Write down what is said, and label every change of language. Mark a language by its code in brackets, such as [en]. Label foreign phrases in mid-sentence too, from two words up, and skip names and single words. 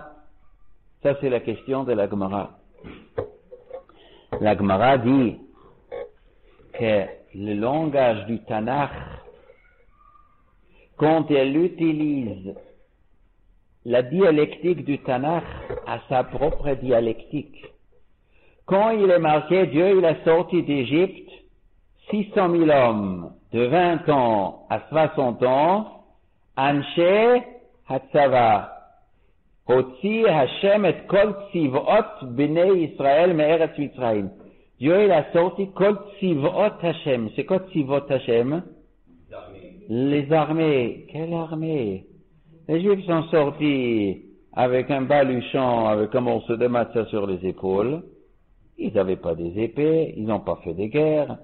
[fr] Ça c'est la question de la Gemara. La Gemara dit que le langage du Tanakh, quand elle utilise la dialectique du Tanakh a sa propre dialectique. Quand il est marqué, Dieu il a sorti d'Égypte 600 000 hommes de 20 ans à 60 ans, [he] אנשי הצבא, הוציא השם את כל צבאות בני ישראל מארץ מצרים. [fr] Dieu il a sorti [he] כל צבאות השם. [fr] C'est quoi [he] צבאות השם? [fr] Les armées. Quelle armée? Les Juifs sont sortis avec un baluchon, avec un morceau de matzah sur les épaules. Ils n'avaient pas des épées, ils n'ont pas fait des guerres.